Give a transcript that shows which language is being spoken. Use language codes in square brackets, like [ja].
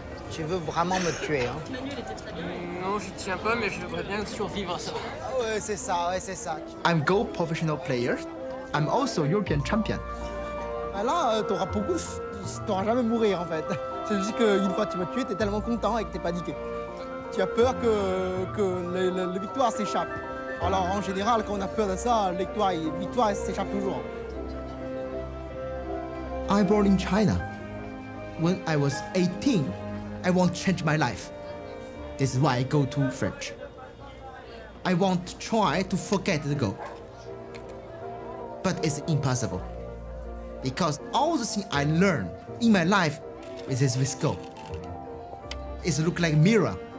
[fr] Tu veux vraiment me tuer, hein? Non, je tiens pas, mais je voudrais bien survivre à ça. Ah ouais, c'est ça, ouais, c'est ça. [en] I'm Go professional player. I'm also European champion. [fr] Ah là, t'auras beaucoup, t'auras jamais mourir en fait. C'est juste qu'une fois que tu m'as tué, t'es tellement content et que t'es paniqué. Tu as peur que la victoire s'échappe. Alors en général, quand on a peur de ça, la victoire s'échappe toujours. [en] I'm born in China. When I was 18, I want to change my life. This is why I go to French. I want to try to forget the Go. But it's impossible. Because all the things I learned in my life is with Go. It looks like a mirror.